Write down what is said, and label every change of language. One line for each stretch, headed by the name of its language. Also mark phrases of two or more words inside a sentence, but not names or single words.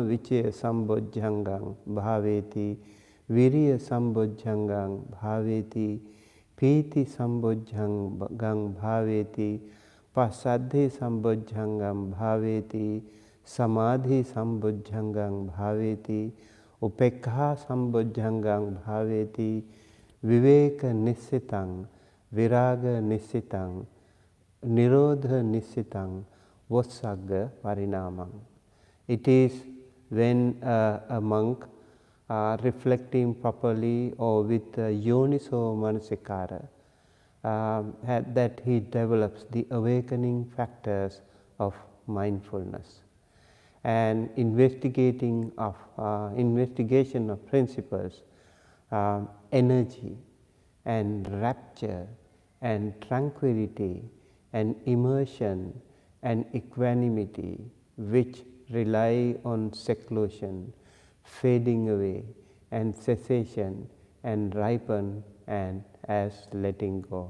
Pali: vicaya sambojjhangang bhaveti viriya sambojjhangang bhaveti pīti sambojjhangang bhaveti pasaddhi sambojjhangang bhaveti samadhi sambojjhangang bhaveti upekha sambojjhangang bhaveti viveka nissitang viraga nissitang nirodha nissitang vossagga parinamang.
English: It is when a monk reflecting properly or with
Pali: yoniso manasikara
English: that he develops the awakening factors of mindfulness. and investigation of principles, energy and rapture and tranquility and immersion and equanimity, which rely on seclusion, fading away, and cessation, and ripen and as letting go.